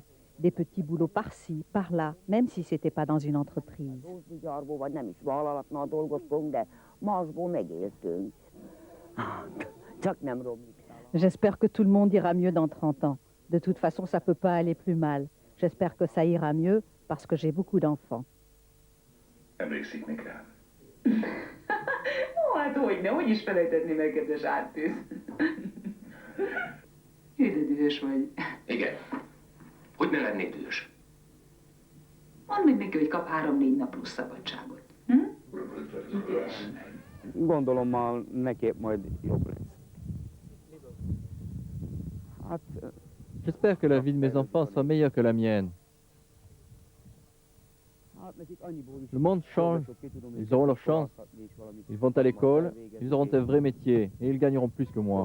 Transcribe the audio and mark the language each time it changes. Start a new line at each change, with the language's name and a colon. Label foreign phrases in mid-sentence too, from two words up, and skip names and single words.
French: Des petits boulots par-ci, par-là, même si ce n'était pas dans une entreprise. J'espère que tout le monde ira mieux dans 30 ans. De toute façon, ça ne peut pas aller plus mal. J'espère que ça ira mieux parce que j'ai beaucoup d'enfants.
Hungarian: Emlékszik még rám? Ó, hát hogyne, hogy is felejthetném el, kedves ártűz. De dühös vagy. Igen. Hogy ne lennék dühös? Mondd meg neki, hogy kap 3-4 nap plusz szabadságot. Gondolom, neki majd jobb lesz.
French: J'espère que la vie de mes enfants soit meilleure que la mienne. Le monde change, ils auront leur chance, ils vont à l'école, ils auront un vrai métier et ils gagneront plus que moi.